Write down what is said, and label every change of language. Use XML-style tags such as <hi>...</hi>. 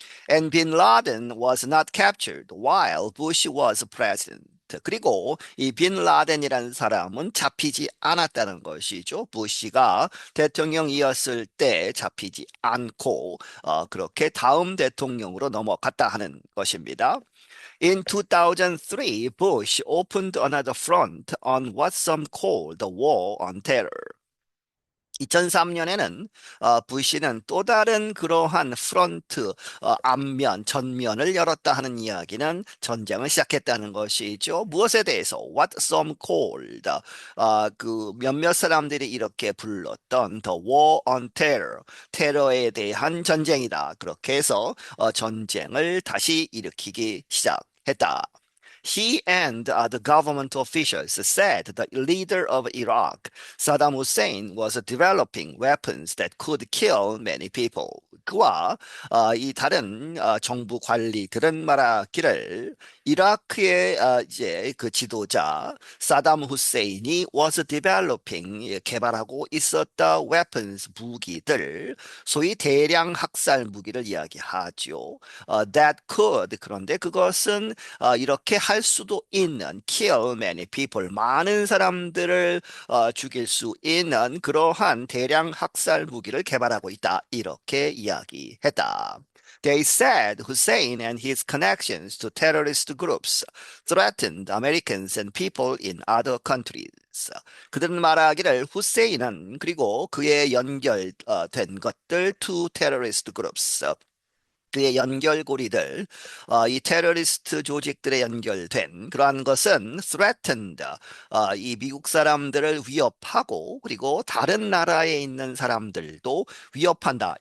<en>And bin Laden was not captured while Bush was president.</en> <ko>그리고 이 빈 라덴이라는 사람은 잡히지 않았다는 것이죠. 부시가 대통령이었을 때 잡히지 않고 그렇게 다음 대통령으로 넘어갔다 하는 것입니다.</ko> <en>In 2003, Bush opened another front on what some call the War on Terror.</en> <ko>2003년에는 부시는 또 다른 그러한 프런트, 앞면, 전면을 열었다 하는 이야기는 전쟁을 시작했다는 것이죠. 무엇에 대해서?</ko> <en>What some called,</en> <ko>그 몇몇 사람들이 이렇게 불렀던</ko> <en>The War on Terror,</en> <ko>테러에 대한 전쟁이다. 그렇게 해서 전쟁을 다시 일으키기 시작했다.</ko> <en>He and the government officials said the leader of Iraq, Saddam Hussein, was developing weapons that could kill many people.</en> <ko>그와 이 다른 정부 관리들은 말하기를 이라크의 이제 그 지도자 사담 후세인이 was developing 개발하고 있었다 weapons 무기들 소위 대량 학살 무기를 이야기하죠.</ko> <en>That could</en> <ko>그런데 그것은 이렇게 할 수도 있는</ko> <en>kill many people</en> <ko>많은 사람들을 죽일 수 있는 그러한 대량 학살 무기를 개발하고 있다 이렇게 이야기했다.</ko> <en>They said Hussein and his connections to terrorist groups threatened Americans and people in other countries.</en> <ko>그들은 말하기를 후세인은 그리고 그의 연결된 것들</ko> <en>to terrorist groups</en> <ko>그의 연결고리들, 이 테러리스트 조직들에 연결된 그러한 것은 threatened, 이 미국 사람들을 위협하고 그리고 다른 나라에 있는 사람들도 위협한다.</ko>